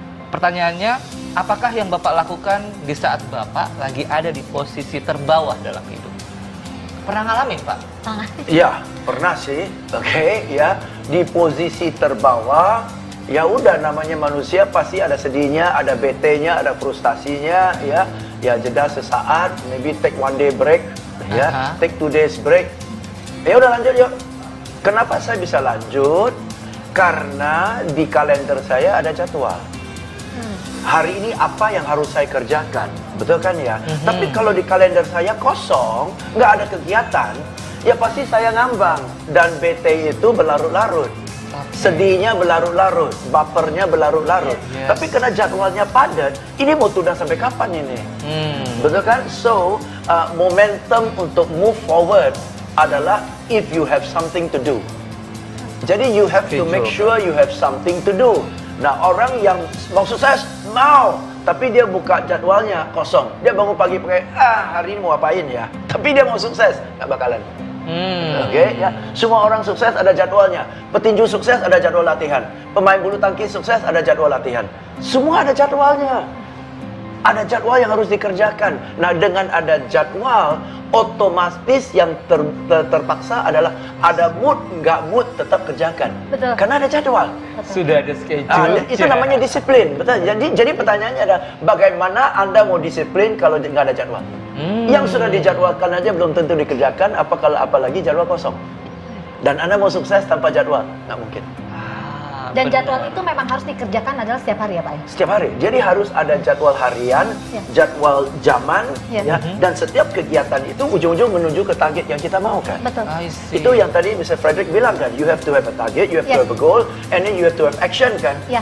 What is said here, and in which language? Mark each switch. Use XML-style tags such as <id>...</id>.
<id>Pertanyaannya, apakah yang Bapak lakukan di saat Bapak lagi ada di posisi terbawah dalam hidup? Pernah ngalamin, Pak? Ya, pernah sih. Oke, ya, di posisi terbawah. Ya udah, namanya manusia pasti ada sedihnya, ada bete-nya, ada frustasinya, ya. Ya jeda sesaat,</id> <en>maybe take one day break, ya, take 2 days break.</en> <id>Ya udah lanjut yuk. Kenapa saya bisa lanjut? Karena di kalender saya ada jadwal. Hari ini apa yang harus saya kerjakan, betul kan ya? Tapi kalau di kalender saya kosong, nggak ada kegiatan, ya pasti saya ngambang dan bete itu berlarut-larut. Sedihnya berlarut-larut, bapernya berlarut-larut.</id> <en>Yes.</en> <id>Tapi karena jadwalnya padat, ini mau tunda sampai kapan ini? Betul kan?</id> <en>So, momentum</en> <id>untuk</id> <en>move forward</en> <id>adalah</id> <en>if you have something to do.</en> <id>Jadi</id> <en>you have to make sure you have something to do.</en> <id>Nah, orang yang mau sukses, mau. Tapi dia buka jadwalnya kosong. Dia bangun pagi pakai, hari ini mau apain ya? Tapi dia mau sukses, nggak bakalan. Oke, ya. Semua orang sukses ada jadwalnya. Petinju sukses ada jadwal latihan. Pemain bulu tangkis sukses ada jadwal latihan. Semua ada jadwalnya. Ada jadwal yang harus dikerjakan. Nah, dengan ada jadwal, otomatis yang terpaksa adalah ada mood, nggak mood tetap kerjakan. Betul. Karena ada jadwal. Sudah ada schedule. Itu namanya disiplin. Betul. Jadi pertanyaannya adalah bagaimana Anda mau disiplin kalau nggak ada jadwal? Yang sudah dijadwalkan aja belum tentu dikerjakan, apalagi jadwal kosong. Dan Anda mau sukses tanpa jadwal, nggak mungkin. Dan jadwal itu memang harus dikerjakan adalah setiap hari ya Pak? Setiap hari. Jadi harus ada jadwal harian, jadwal jaman, ya. Dan setiap kegiatan itu ujung-ujung menuju ke target yang kita mau kan. Betul. Itu yang tadi Mr.</id> <en>Frederick</en> <id>bilang kan,</id> <en>you have to have a target, you have to have a goal, and then you have to have action kan.</en>